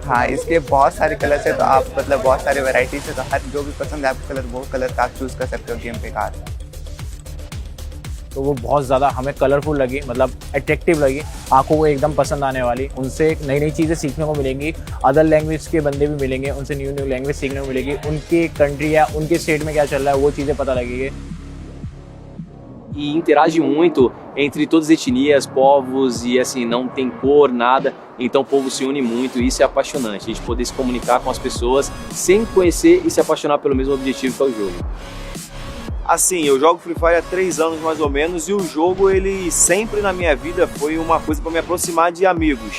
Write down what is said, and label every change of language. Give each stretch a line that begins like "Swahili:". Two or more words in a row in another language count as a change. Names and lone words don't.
Hindi: हाँ इसके बहुत सारे कलर्स है, तो आप मतलब बहुत सारे वैरायटीज है, तो हर जो भी पसंद है आपको कलर वो कलर का आप चूज़ कर सकते हो गेम पे कार। तो वो बहुत ज़्यादा हमें कलरफुल लगी, मतलब अट्रैक्टिव लगी, आंखों को एकदम पसंद आने वाली। उनसे नई नई चीज़ें सीखने को मिलेंगी,
English: other language
Hindi: के बंदे भी मिलेंगे, उनसे
English: new new language
Hindi: सीखने को मिलेगी, उनके कंट्री या उनके स्टेट में क्या चल रहा है वो चीज़ें पता लगेगी।
Portuguese: E interage muito entre todas as etnias, povos e assim, não tem cor, nada, então o povo se une muito e isso é apaixonante, a gente poder se comunicar com as pessoas sem conhecer e se apaixonar pelo mesmo objetivo que é o jogo. Assim, eu jogo Free Fire há 3 anos mais ou menos e o jogo ele sempre na minha vida foi uma coisa para me aproximar de amigos.